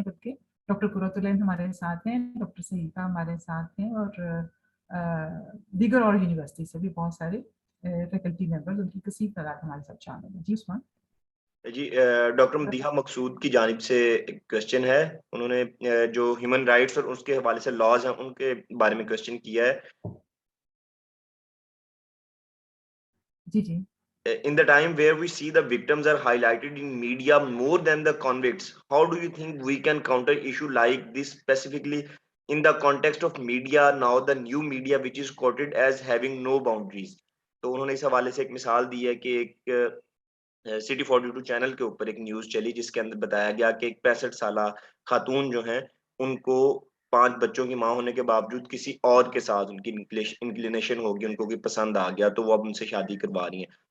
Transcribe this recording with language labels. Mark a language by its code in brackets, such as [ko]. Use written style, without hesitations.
[ur] بلکہ ڈاکٹر قرۃ العین ہمارے ساتھ ہیں، ڈاکٹر سعیدہ ہمارے ساتھ ہیں، اور دیگر اور یونیورسٹی سے بھی بہت سارے فیکلٹی ممبرز، ان کی کثیر تعداد ہمارے ساتھ شامل ہیں. جی عثمان. جی ڈاکٹر مدیحہ مقصود کی جانب سے ایک کوشچن ہے. انہوں نے جو ہیومن رائٹس اور اس کے حوالے سے لاز ہیں ان کے بارے میں کوشچن کیا ہے. جی جی. [en] In the time where we see the victims are highlighted in media more than the convicts, how do you think we can counter issue like this, specifically in the context of media now, the new media which is quoted as having no boundaries? [ur] تو انہوں نے اس حوالے سے ایک مثال دی ہے کہ ایک City 42 چینل کے اوپر ایک نیوز چلی جس کے اندر بتایا گیا کہ ایک 65 سالہ خاتون جو ہیں ان کو 5 بچوں کی ماں ہونے کے باوجود کسی اور کے ساتھ ان کی انکلینیشن ہوگی، ان کو کوئی پسند آ گیا تو وہ اب ان سے شادی کروا رہی ہیں.